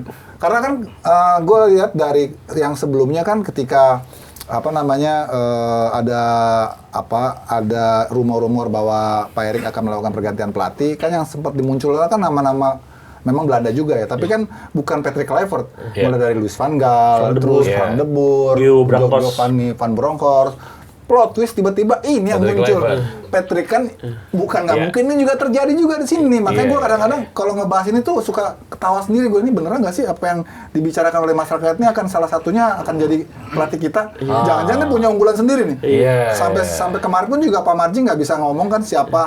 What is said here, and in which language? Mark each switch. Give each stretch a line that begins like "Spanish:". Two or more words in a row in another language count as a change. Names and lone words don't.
Indonesian: Karena kan gue lihat dari yang sebelumnya kan ketika ada rumor-rumor bahwa Pak Erik akan melakukan pergantian pelatih, kan yang sempat dimunculkan kan nama-nama memang Belanda juga ya, tapi kan bukan Patrick Kluivert, mulai dari Louis van Gaal, terus Frank de Boer, Giovanni van Bronckhorst.
English: Plot twist
Indonesian: tiba-tiba ini yang muncul. Patrick kan bukan nggak mungkin, ini juga terjadi juga di sini nih. Makanya gue kadang-kadang kalau ngebahas ini tuh suka ketawa sendiri, gue ini beneran nggak sih apa yang dibicarakan oleh masyarakat ini akan salah satunya akan jadi pelatih kita. Jangan-jangan dia punya unggulan sendiri nih. Sampai kemarin pun juga Pak Marji nggak bisa ngomong kan siapa